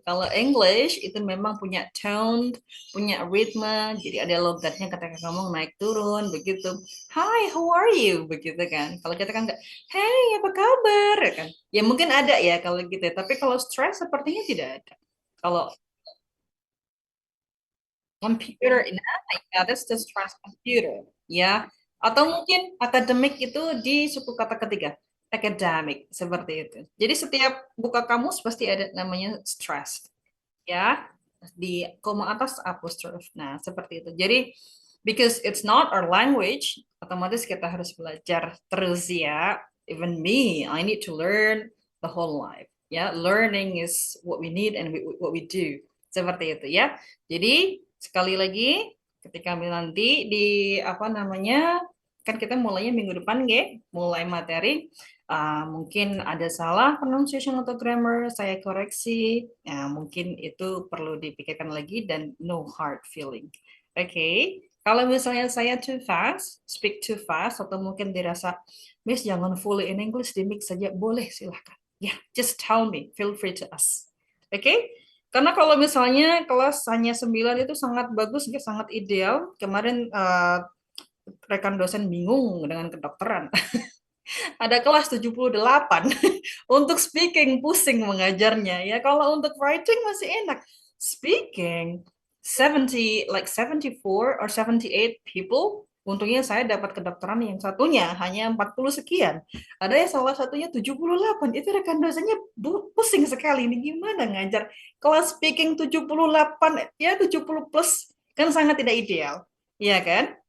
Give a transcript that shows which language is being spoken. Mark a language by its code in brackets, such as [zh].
[id] Kalau English itu memang punya tone, punya ritme, jadi ada logatnya ketika kamu naik turun, begitu. [en] Hi, how are you? [id] Begitu kan. Kalau kita kan nggak, hey, apa kabar? Ya kan. Ya mungkin ada ya kalau gitu. Tapi kalau stress sepertinya tidak ada. [en] Kalau computer, nah, yeah, that's the stress computer. [id] Ya. Atau mungkin akademik itu di suku kata ketiga. Academic, seperti itu. Jadi setiap buka kamus pasti ada namanya stress. Ya, di koma atas apostrophe. Nah, seperti itu. Jadi, [en] because it's not our language, [id] otomatis kita harus belajar terus ya. [en] Even me, I need to learn the whole life. Ya, learning is what we need and what we do. [id] Seperti itu ya. Jadi, sekali lagi, ketika nanti di apa namanya, kan kita mulainya minggu depan, mulai materi. Mungkin ada salah pronunciation atau grammar, saya koreksi. Ya, mungkin itu perlu dipikirkan lagi dan [en] no hard feeling. [id] Oke, kalau misalnya saya [en] too fast, speak too fast, [id] atau mungkin dirasa, Miss jangan [en] fully in English, [id] di mix saja, boleh silahkan. [en] Ya, just tell me, feel free to ask. [id] Oke, karena kalau misalnya kelas hanya 9 itu sangat bagus, sangat ideal. Kemarin rekan dosen bingung dengan kedokteran. Ada kelas 78 untuk speaking pusing mengajarnya ya. Kalau untuk writing masih enak. [en] Speaking 70 like 74 or 78 people. [id] Untungnya saya dapat kedokteran yang satunya hanya 40 sekian. Ada yang salah satunya 78. Itu rekan dosennya pusing sekali. Ini gimana ngajar kelas speaking 78 ya 70 plus kan sangat tidak ideal. Iya kan?